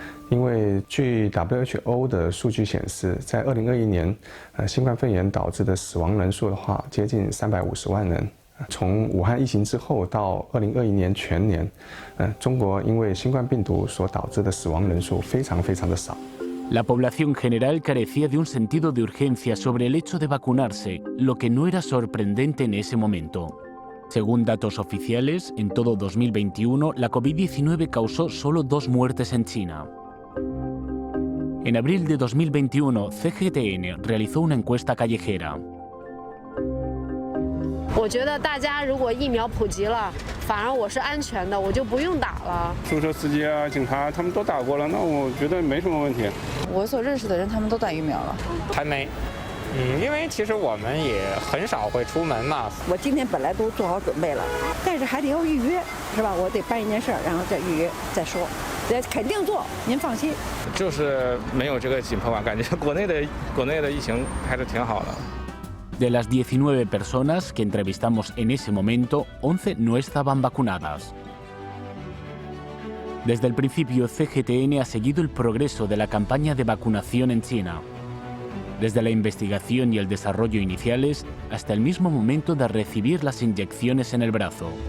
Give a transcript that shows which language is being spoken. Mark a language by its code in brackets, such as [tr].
[zh] 因为据 WHO 的数据显示，在2021年，新冠肺炎导致的死亡人数的话，接近350万人。从武汉疫情之后到2021年全年，中国因为新冠病毒所导致的死亡人数非常的少。 [es] La población general carecía de un sentido de urgencia sobre el hecho de vacunarse, lo que no era sorprendente en ese momento. Según datos oficiales, en todo 2021, la COVID-19 causó solo 2 muertes en China. En abril de 2021, CGTN realizó una encuesta callejera. [zh] 我觉得大家如果疫苗普及了，反而我是安全的，我就不用打了。出租车司机啊、警察他们都打过了，那我觉得没什么问题。我所认识的人，他们都打疫苗了。还没。因为其实我们也很少会出门嘛。我今天本来都做好准备了，但是还得要预约，是吧？我得办一件事儿，然后再预约再说。肯定做，您放心。就是没有这个紧迫感，感觉国内的疫情还是挺好的。 [es] De las 19 personas que entrevistamos en ese momento, 11 no estaban vacunadas. Desde el principio, CGTN ha seguido el progreso de la campaña de vacunación en China. Desde la investigación y el desarrollo iniciales hasta el mismo momento de recibir las inyecciones en el brazo.